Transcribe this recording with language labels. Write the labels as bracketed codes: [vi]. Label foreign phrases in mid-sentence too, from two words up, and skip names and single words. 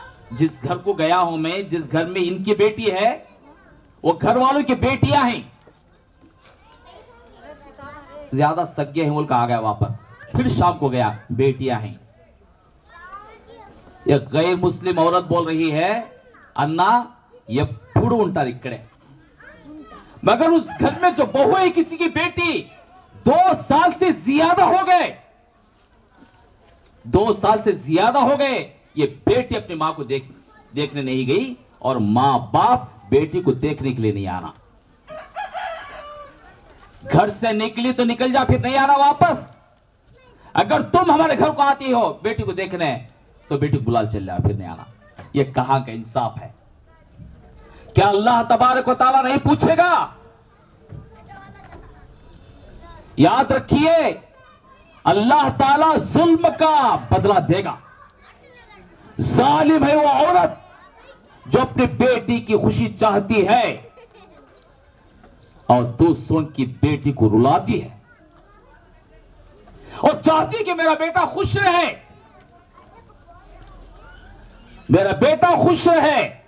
[hi] जिस घर को गया हूं मैं, जिस घर में इनकी बेटी है, वो घर वालों की बेटियां हैं। ज्यादा सज्ञ हैं बोल के आ गया वापस, फिर शाम को गया, बेटियां हैं। ये गैर मुस्लिम औरत बोल रही है, अन्ना [te] ఎప్పుడు ఉంటారు [hi] इकड़े। मगर उस घर में जो बहू है किसी की बेटी, 2 साल से ज्यादा हो गए, 2 साल से ज्यादा हो गए, ये बेटी अपनी मां को देखने नहीं गई, और मां बाप बेटी को देखने के लिए नहीं आना। घर से निकली तो निकल जा, फिर नहीं आना वापस। अगर तुम हमारे घर को आती हो बेटी को देखने, तो बेटी को बुला चल जाना, फिर नहीं आना। ये कहां का इंसाफ है? क्या [ar] الله تبارك وتعالى [hi] नहीं पूछेगा? याद रखिए, अल्लाह ताला जुल्म का बदला देगा। जालिम है वो औरत जो अपनी बेटी की खुशी चाहती है और दूसरों की बेटी को रुलाती है, और चाहती है कि मेरा बेटा खुश रहे, मेरा बेटा खुश रहे।